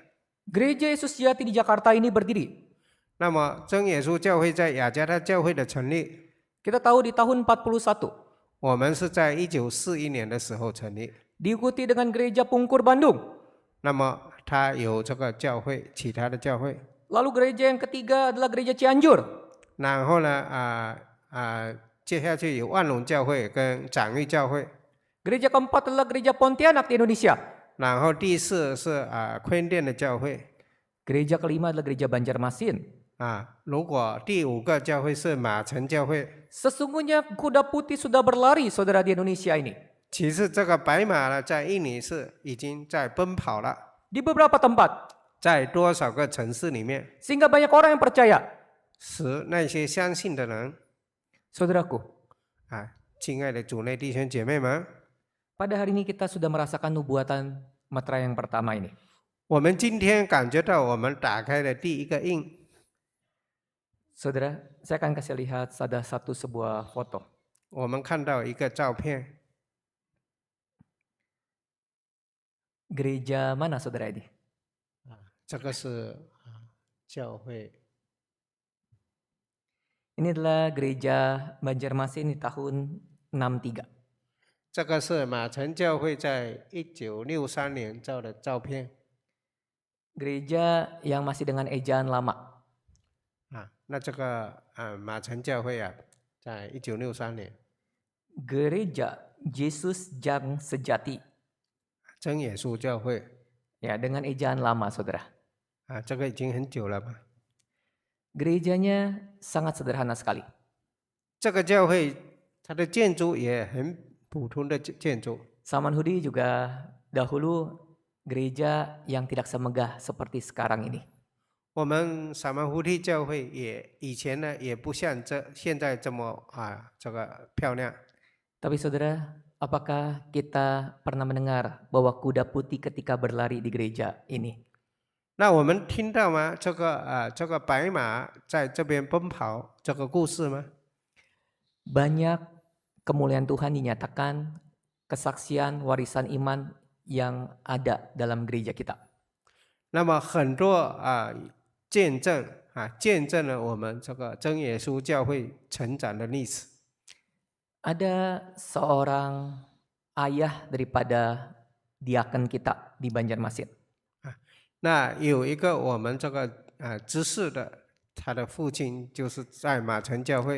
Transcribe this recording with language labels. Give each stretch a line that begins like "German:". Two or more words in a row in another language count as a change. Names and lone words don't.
Indonesian: Gereja Yesus Sejati di Jakarta ini berdiri.
Chinese: 那么真耶稣教会在雅加达教会的成立，
Indonesian: Kita tahu di tahun 41,
Chinese: 我们是在1941年的时候成立。
Indonesian: diikuti dengan gereja Pungkur Bandung.
Chinese: 那么他有这个教会，其他的教会。
Indonesian: Lalu gereja yang ketiga adalah gereja Cianjur.
Chinese: 然后呢，接下去有万隆教会跟掌义教会，
Indonesian: Gereja keempat adalah gereja Pontianak di Indonesia.
Chinese: 然后第四是昆甸的教会
Indonesian: Gereja kelima adalah gereja Banjarmasin.
Chinese: 如果第五个教会是马城教会，
Indonesian: Sesungguhnya kuda putih sudah berlari, saudara, di Indonesia ini.
Chinese: 其实这个白马呢，在印尼是已经在奔跑了，
Indonesian: Di beberapa tempat.
Chinese: 在多少个城市里面，
Indonesian: Sehingga banyak orang yang percaya.
Chinese: 使那些相信的人
Indonesian: Saudaraku,
Chinese: 亲爱的主内弟兄姐妹们，
Indonesian: pada hari ini kita sudah merasakan nubuatan meterai yang pertama ini.
Chinese: 我们今天感觉到我们打开了第一个印。
Indonesian: Saudara, saya akan kasih lihat ada sebuah foto.
Chinese: 我们看到一个照片，
Indonesian: Gereja mana saudara ini?
Chinese: 这个是教会，
Indonesian: Ini adalah gereja Banjarmasin di tahun 63.
Chinese: 这个是马城教会在1963年照的照片
Indonesian: Gereja yang masih dengan ejaan lama.
Chinese: 那这个马城教会在1963年，
Indonesian: Gereja Yesus Jang Sejati.
Chinese: 真耶稣教会
Indonesian: Ya, dengan ejaan lama, saudara.
Chinese: 这个已经很久了吧？
Indonesian: Gerejanya sangat sederhana sekali.
Chinese: 这个教会它的建筑也很普通的建筑。
Indonesian: Samanhudi juga dahulu gereja yang tidak semegah seperti sekarang ini.
Chinese: 我们撒曼胡地教会以前呢也不像现在这么这个漂亮。
Indonesian: Tapi saudara, apakah kita pernah mendengar bahwa kuda putih ketika berlari di gereja ini?
Chinese: 那我们听到吗？这个白马在这边奔跑这个故事吗？
Indonesian: Banyak kemuliaan Tuhan dinyatakan, kesaksian warisan iman yang ada dalam gereja kita.
Chinese: 那么很多见证见证了我们这个真耶稣教会成长的历史。
Indonesian: Ada seorang ayah daripada diaken kita di Banjarmasin.
Chinese: 那有一个我们这个执事的，他的父亲就是在马城教会，